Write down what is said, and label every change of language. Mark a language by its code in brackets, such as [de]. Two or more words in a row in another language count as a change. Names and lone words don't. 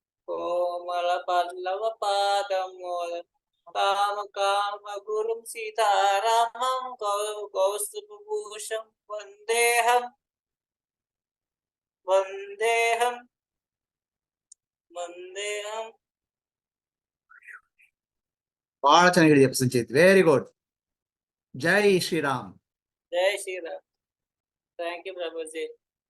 [sa] कोमलपल्लवपादं मोदं काम गुरुं सीतारामं कौस्तुभभूषं वन्देऽहं वन्देऽहं वन्देऽहं [kn] ಬಹಳ ಚೆನ್ನಾಗಿ ಹೇಳಿದ್ಯಪ್ಪ ಸಂಚಿತ್, [en] very good. [hi] जय श्रीराम. जय श्री राम. [en] thank you [hi] प्रभु जी.